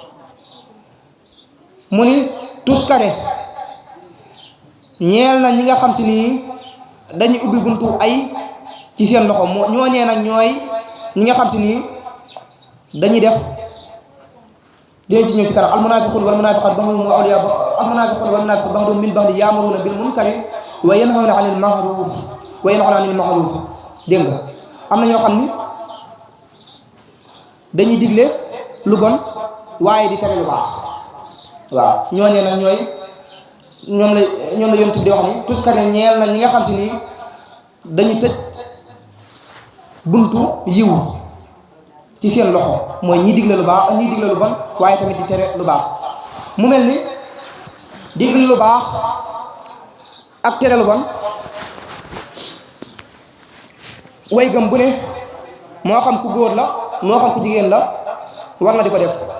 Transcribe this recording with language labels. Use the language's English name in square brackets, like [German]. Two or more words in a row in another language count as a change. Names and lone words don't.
[Wolof] mu ni tuskare ñeel na ñi nga xam si nii dañuy ubbi buntu ay ci seen loxo ñooñee nag ñooy ñi nga xam si nii dañuy def dinañ ci ñëw ci kanam [Arabic] المنافقون والمنافقات بعضهم أولياء المنافقون والمنافقات بعضهم من بعض يأمرون بالمنكر وينهون عن المعروف [Wolof] dégg nga am na ñoo xam ni dañuy digle lu bon waaye di tere lu baax waaw ñooñee nag ñoom la yonent bi di wax ni tuskare ñeel na ñi nga xam si nii dañuy tëj buntu yiw ci seen loxo mooy ñiy digle lu baax ñiy digle lu bon waaye tamit di tere lu baax mu mel ni digle lu baax ak tere lu bon way gëm bu ne moo xam ku góor la moo xam ku jigéen la war na di ko def